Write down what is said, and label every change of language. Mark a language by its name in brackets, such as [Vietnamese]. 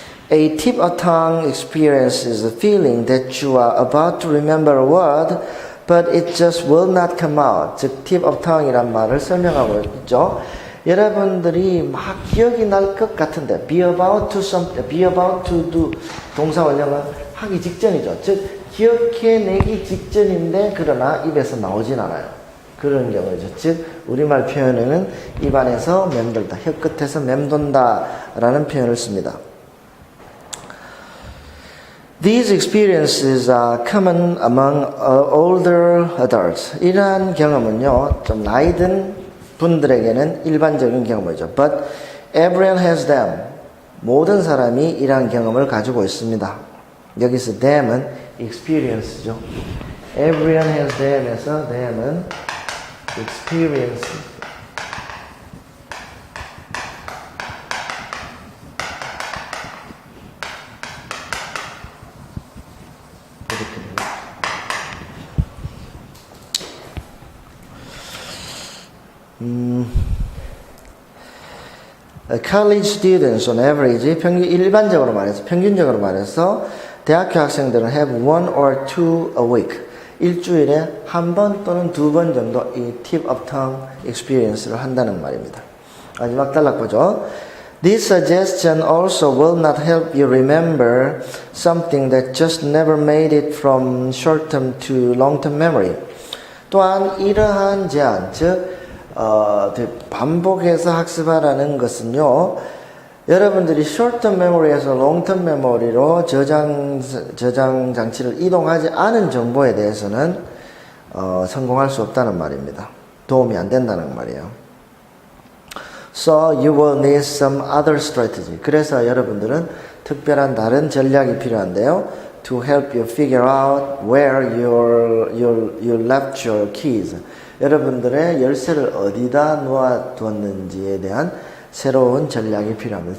[English] A tip of tongue experience is a feeling that you are about to remember a word, but it just will not come out. [Korean] 즉, tip of tongue이란 말을 설명하고 있죠. 여러분들이 막 기억이 날 것 같은데, [English] be about to something, be about to do [Korean] 동사 원형은 하기 직전이죠. 즉, 기억해내기 직전인데 그러나 입에서 나오진 않아요. 그런 경우죠. 즉 우리말 표현에는 입안에서 맴돌다, 혀끝에서 맴돈다 라는 표현을 씁니다. [English] These experiences are common among older adults. [Korean] 이러한 경험은요, 좀 나이 든 분들에게는 일반적인 경험이죠. [English] But everyone has them. [Korean] 모든 사람이 이러한 경험을 가지고 있습니다. 여기서 them은 experience죠. [English] Everyone has them에서 them은 experience. College students on average, [Korean] 일반적으로 말해서, 평균적으로 말해서 대학교 학생들은 [English] have one or two a week. [Korean] 일주일에 한 번 또는 두 번 정도 이 tip of tongue experience를 한다는 말입니다. 마지막 단락 보죠. [English] This suggestion also will not help you remember something that just never made it from short-term to long-term memory. [Korean] 또한 이러한 제안, 즉 반복해서 학습하라는 것은요, 여러분들이 short-term memory에서 long-term memory로 저장 장치를 이동하지 않은 정보에 대해서는 성공할 수 없다는 말입니다. 도움이 안 된다는 말이에요. [English] So you will need some other strategy. [Korean] 그래서 여러분들은 특별한 다른 전략이 필요한데요. [English] To help you figure out where you left your keys. [Korean] 여러분들의 열쇠를 어디다 놓아두었는지에 대한 새로운 전략이 필요합니다.